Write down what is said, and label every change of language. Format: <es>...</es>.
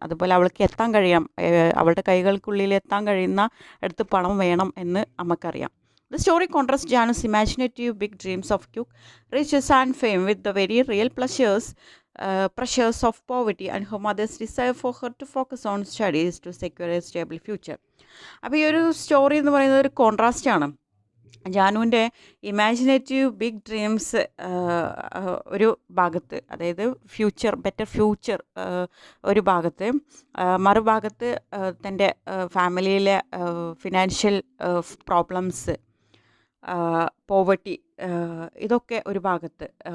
<ml>അതുപോലെ അവൾക്ക് എത്താൻ കഴിയണം, അവളുടെ കൈകൾക്കുള്ളിൽ എത്താൻ കഴിയുന്ന അടുത്ത് പണം വേണം എന്ന് അമ്മക്കറിയാം.</ml> <en>The story contrasts Janu's imaginative big dreams of quick riches and fame with the very real pressures of poverty and her mother's desire for her to focus on studies to secure a stable future.</en> <ml>അപ്പോൾ ഈ ഒരു story എന്ന് പറയുന്നത് ഒരു contrast ആണ്. ജാനുവിൻ്റെ</ml> <en>imaginative big dreams</en> <ml>ഒരു ഭാഗത്ത്, അതായത് ബെറ്റർ ഫ്യൂച്ചർ ഒരു ഭാഗത്ത്, മറുഭാഗത്ത് തൻ്റെ ഫാമിലിയിലെ ഫിനാൻഷ്യൽ പ്രോബ്ലംസ്, പോവർട്ടി, ഇതൊക്കെ ഒരു ഭാഗത്ത്.</ml>